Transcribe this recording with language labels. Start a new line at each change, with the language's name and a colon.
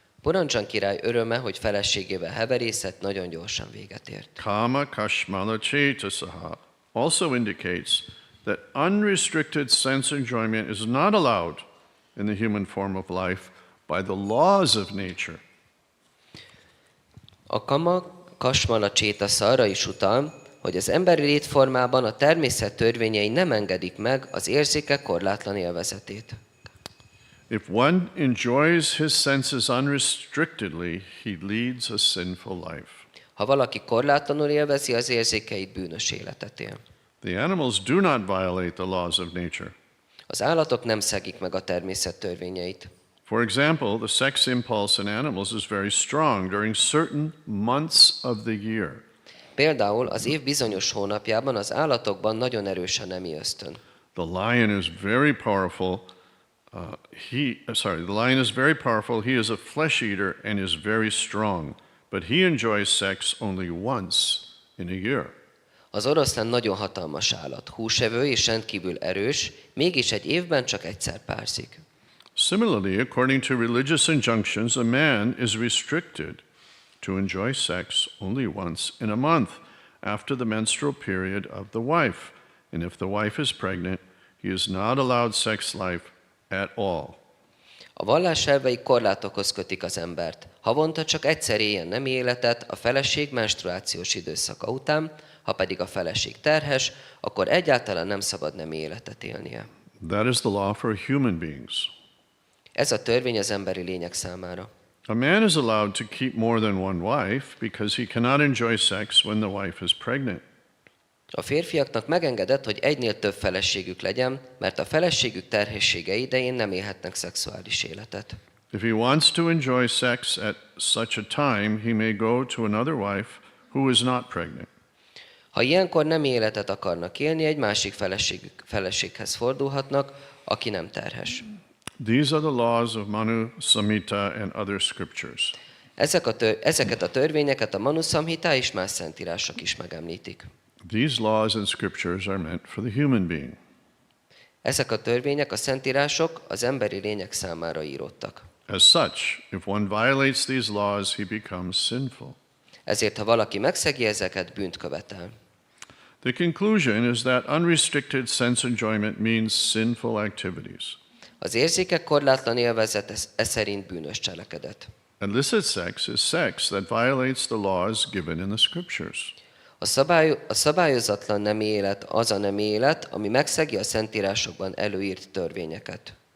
Hungarian: Purandzsan király öröme, hogy feleségével heverészett, nagyon gyorsan véget ért.
English: Kama kashmala chetasaha also indicates that unrestricted sense enjoyment is not allowed in the human form of life by the laws of nature.
Hungarian: A kama, kasmala, csétasza arra is utal, hogy az emberi létformában a természet törvényei nem engedik meg az érzékek korlátlan élvezetét.
English: If one enjoys his senses unrestrictedly, he leads a sinful life.
Hungarian: Ha valaki korlátlanul élvezi az érzékeit, bűnös életet él.
English: The animals do not violate the laws of nature.
Hungarian: Az állatok nem szegik meg a természet törvényeit.
English: For example, the sex impulse in animals is very strong during certain months of the year.
Hungarian: Például az év bizonyos hónapjában az állatokban nagyon erős a nemi ösztön.
English: The lion is very powerful. The lion is very powerful. He is a flesh eater and is very strong, but he enjoys sex only once in a year.
Hungarian: Az oroszlán nagyon hatalmas állat, húsevő és rendkívül erős, mégis egy évben csak egyszer párzik.
English: Similarly, according to religious injunctions, a man is restricted to enjoy sex only once in a month after the menstrual period of the wife. And if the wife is pregnant, he is not allowed sex life at all.
Hungarian: A vallás elvei korlátokhoz kötik az embert. Havonta csak egyszer éljen nemi életet a feleség menstruációs időszaka után, ha pedig a feleség terhes, akkor egyáltalán nem szabad nemi életet élnie.
English: That is the law for human beings.
Hungarian: Ez a törvény az emberi lények számára.
English: A man is allowed to keep more than one wife because he cannot enjoy sex when the wife is pregnant.
Hungarian: A férfiaknak megengedett, hogy egynél több feleségük legyen, mert a feleségük terhessége idején nem élhetnek szexuális életet.
English: If he wants to enjoy sex at such a time, he may go to another wife who is not pregnant.
Hungarian: Ha ilyenkor nem életet akarnak élni, egy másik feleséghez fordulhatnak, aki nem terhes.
English: These are the laws of Manu Samhita and other scriptures.
Hungarian: Ezeket a törvényeket a Manu Samhita és más szentírások is megemlítik.
English: These laws and scriptures are meant for the human being.
Hungarian: Ezek a törvények, a szentírások az emberi lények számára íródtak.
English: As such, if one violates these laws, he becomes sinful.
Hungarian: Ezért, ha valaki megszegi ezeket, bűnt követel.
English: The conclusion is that unrestricted sense enjoyment means sinful activities.
Hungarian: Az érzékek korlátlan élvezet szerint bűnös cselekedet.
English: Illicit sex is sex that violates the laws given in the scriptures.
Hungarian: A szabályozatlan nemi élet az a nemi élet, ami megszegi a szentírásokban előírt törvényeket.